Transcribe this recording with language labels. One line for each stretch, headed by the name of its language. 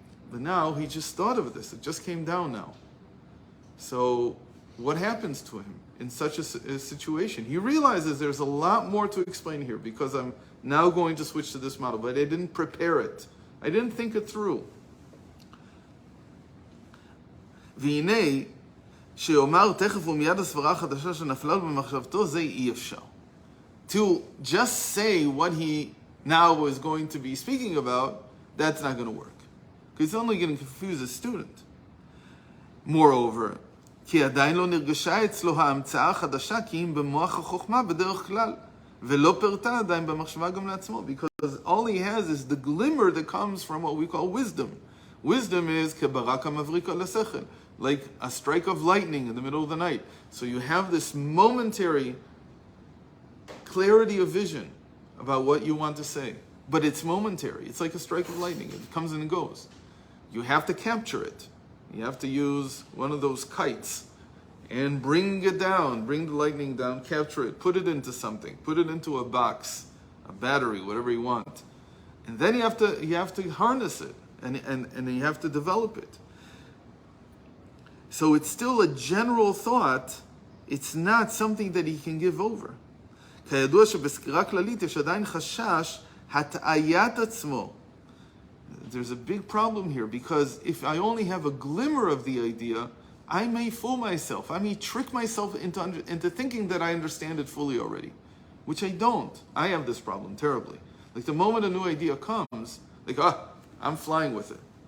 English: But now he just thought of this. It just came down now. So what happens to him in such a situation? He realizes there's a lot more to explain here because I'm now going to switch to this model, but I didn't prepare it. I didn't think it through.
Hebrew: והנה, שיאמר תכף ומיד הסברה החדשה שנפלה לו במחשבתו, זה אי אפשר.
English: To just say what he now is going to be speaking about, that's not going to work. because it's only going to confuse a student. Moreover,
Hebrew: כי עדיין לא נרגשה אצלו ההמצאה החדשה כי אם במוח החוכמה בדרך כלל, ולא פרטה עדיין במחשבה גם לעצמו,
English: because all he has is the glimmer that comes from what we call wisdom. Wisdom is
Hebrew: כברק המבריק על השכל,
English: like a strike of lightning in the middle of the night. So you have this momentary clarity of vision about what you want to say, but it's momentary. It's like a strike of lightning. It comes and goes. You have to capture it. You have to use one of those kites and bring it down, bring the lightning down, capture it, put it into something, put it into a box, a battery, whatever you want. And then you have to harness it and you have to develop it. So it's still a general thought, it's not something that he can give over.
Hebrew: כידוע שבסקירה כללית יש עדיין חשש הטעיית עצמו.
English: There's a big problem here because if I only have a glimmer of the idea, I may fool myself. I may trick myself into thinking that I understand it fully already, which I don't. I have this problem terribly. Like the moment a new idea comes, like, I'm flying with it.